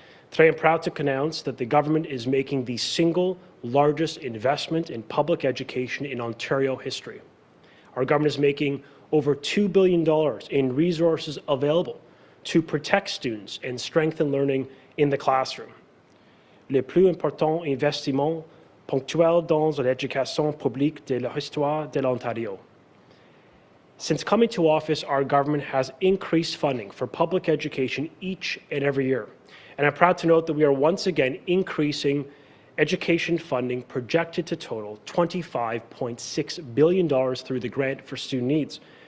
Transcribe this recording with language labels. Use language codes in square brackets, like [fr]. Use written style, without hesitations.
[en] Today, I'm proud to announce that the government is making the single largest investment in public education in Ontario history. Our government is making over $2 billion in resources available to protect students and strengthen learning in the classroom. [fr] Le plus important investissement ponctuel dans l'éducation publique de l'histoire de l'Ontario. [en] Since coming to office, our government has increased funding for public education each and every year. And I'm proud to note that we are once again increasing education funding projected to total $25.6 billion through the Grant for Student Needs.